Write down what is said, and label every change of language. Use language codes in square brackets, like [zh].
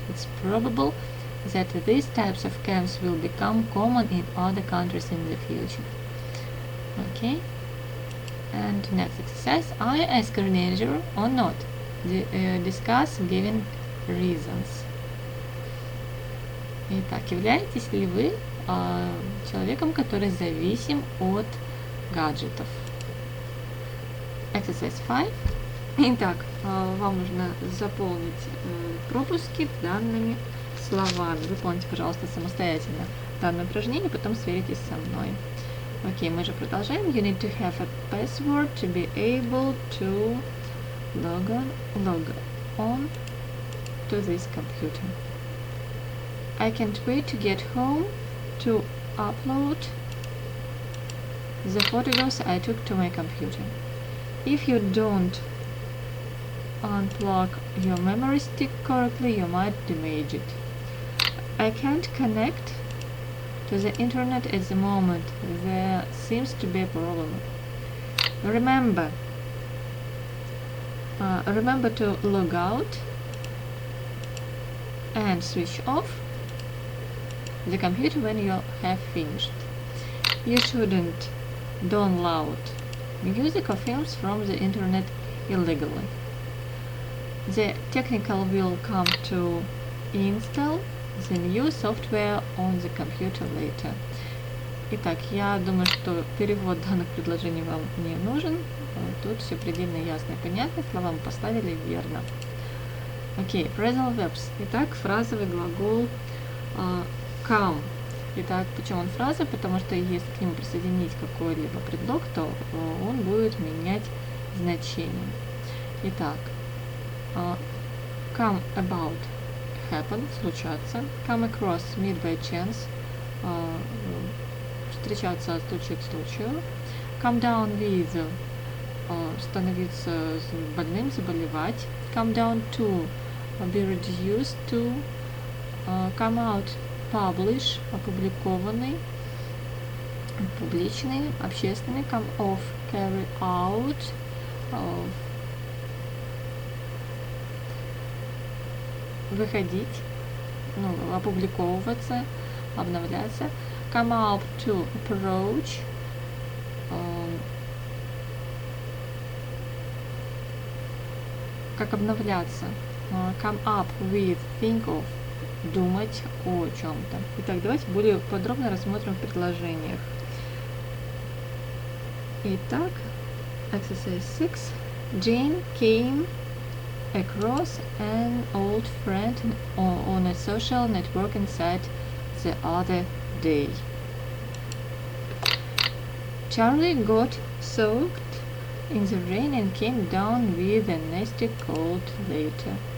[en] It's probable that these types of camps will become common in other countries in the future. Okay, and next exercise. Are you a screenager or not? Discuss giving reasons. [ru] Итак, являетесь ли вы человеком, который зависим от гаджетов? [en] Exercise 5. [ru] Итак, вам нужно заполнить пропуски данными словами. Выполните, пожалуйста, самостоятельно данное упражнение, потом сверитесь со мной. Окей, мы же продолжаем. [en] You need to have a password to be able to log on to this computer. I can't wait to get home to upload the photographs I took to my computer. If you don't unplug your memory stick correctly, you might damage it. I can't connect to the internet at the moment. There seems to be a problem. Remember to log out and switch off the computer when you have finished. You shouldn't download music or films from the internet illegally. The technical will come to install the new software on the computer later. [ru] Итак, я думаю, что перевод данных предложений вам не нужен. Тут все предельно ясно и понятно, слова мы поставили верно. [en] Окей, phrasal verbs. [ru] Итак, фразовый глагол come. Итак, почему он фраза? Потому что если к нему присоединить какой-либо предлог, то он будет менять значение. [en] Итак, come about, happen, случаться. Come across, meet by chance, [ru] встречаться от случая к случаю. [en] Come down with, [ru] становиться больным, заболевать. [en] Come down to, be reduced to. Come out, publish, [ru] опубликованный, публичный, общественный. [en] Come off, carry out, [ru] выходить, опубликовываться, обновляться. [en] Come up to, approach, [ru] как обновляться. [en] Come up with, think of, [ru] думать о чем-то. Итак, давайте более подробно рассмотрим в предложениях. [en] Итак, exercise 6. Jane came across an old friend on a social networking site the other day. Charlie got soaked in the rain and came down with a nasty cold later.